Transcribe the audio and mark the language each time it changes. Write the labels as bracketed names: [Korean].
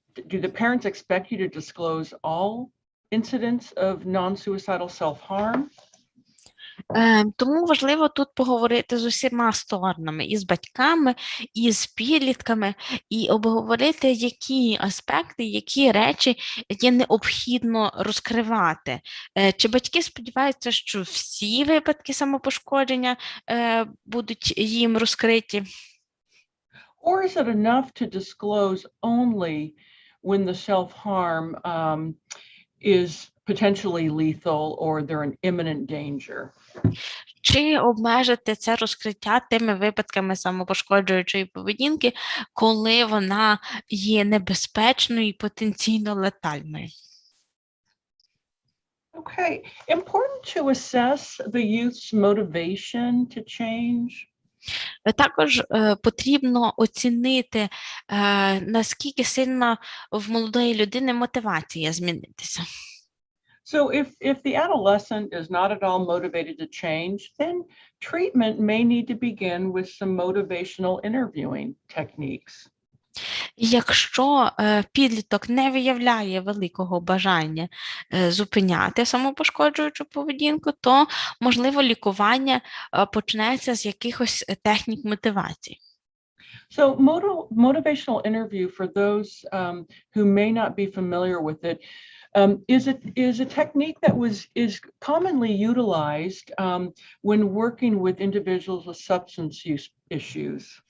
[English] Do the parents expect you to disclose all incidents of non-suicidal self-harm? [Ukrainian] Тому важливо тут поговорити з усіма сторонами, і з батьками, і з підлітками, і обговорити, які аспекти, які речі є необхідно розкривати. Чи батьки сподіваються, що всі випадки самопошкодження будуть їм розкриті? [English] Or is it enough to disclose only when the self-harm is potentially lethal or they're in imminent danger? [Ukrainian] Чи обмежити це розкриття тими випадками самопошкоджуючої поведінки, коли вона є небезпечною і потенційно летальною? [English] Okay, important to assess the youth's motivation to change. [Ukrainian] Також потрібно оцінити, наскільки сильно в молодої людини мотивація змінитися. [English] So if the adolescent is not at all motivated to change, then treatment may need to begin with some motivational interviewing techniques. [Ukrainian] Якщо підліток не виявляє великого бажання зупиняти самопошкоджуючу поведінку, то, можливо, лікування почнеться з якихось технік мотивації. [English] So motivational interview, for those who may not be familiar with it, is a technique that is commonly utilized when working with individuals with substance use issues.